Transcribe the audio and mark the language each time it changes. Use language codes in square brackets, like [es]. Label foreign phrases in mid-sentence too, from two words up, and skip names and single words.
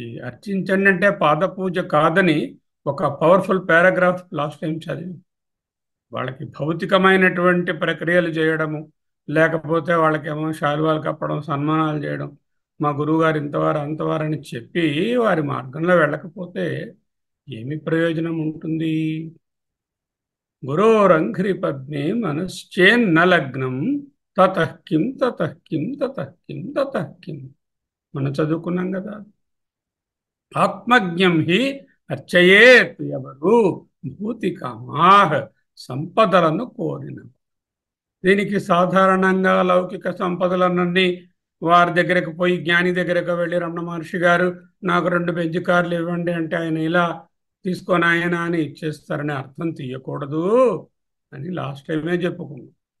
[te] అర్చించండి అంటే పాద పూజ కాదని ఒక [en] powerful paragraph last time [te] చదివి, వాళ్ళకి భౌతికమైనటువంటి ప్రక్రియలు చేయడము, లేకపోతే వాళ్ళకేమో శాలువాలు కప్పడం, సన్మానాలు చేయడం, మా గురువుగారు ఇంతవారు అంతవారని చెప్పి వారి మార్గంలో వెళ్ళకపోతే ఏమి ప్రయోజనం ఉంటుంది? [sa] గురోరంఘ్రి పద్మే మనశ్చేన్న లగ్నం తతః కిం తతః కిం తతః కిం తతః కిం. [te] మనం చదువుకున్నాం కదా. [sa] ఆత్మజ్ఞం హి అర్చయేత్. [te] ఎవరు? [sa] భూతి కామాః, [te] సంపదలను కోరిన. దీనికి సాధారణంగా లౌకిక సంపదలన్నీ వారి దగ్గరకు పోయి, జ్ఞాని దగ్గరకు వెళ్ళి, రమణ మహర్షి గారు నాకు 2 బెంజ్ కార్లు ఇవ్వండి అంటే ఆయన ఇలా తీసుకొని ఆయన అని ఇచ్చేస్తారని అర్థం తీయకూడదు అని [en] last timeే [te] చెప్పుకున్నాం.